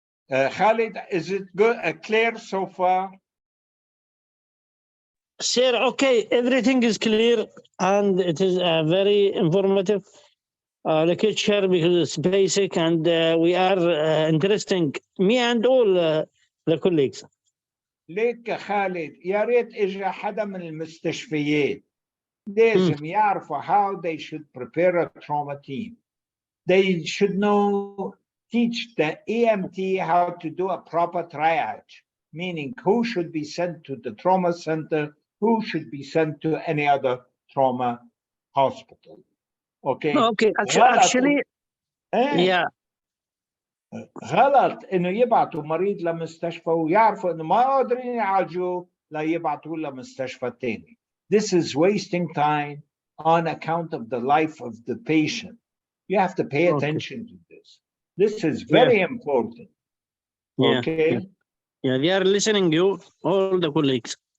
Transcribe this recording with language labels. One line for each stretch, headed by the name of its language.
English: Khalid, is it good, clear so far? Sir, okay, everything is clear, and it is a very informative lecture because it's basic, and we are interesting, me and all the colleagues.
Arabic: ليك يا خالد يا ريت اجى حدا من المستشفيات لازم يعرفوا
English: how they should prepare a trauma team. They should teach the EMT how to do a proper triage, meaning who should be sent to the trauma center, who should be sent to any other trauma hospital. Okay. Okay, actually, yeah.
Arabic: غلط انه يبعتوا مريض لمستشفى ويعرفوا انه ما قادرين يعالجوه لا يبعتوه لمستشفى تاني.
English: This is wasting time on account of the life of the patient. You have to pay attention to this. This is very important. Okay. Yeah, they are listening you, all the colleagues.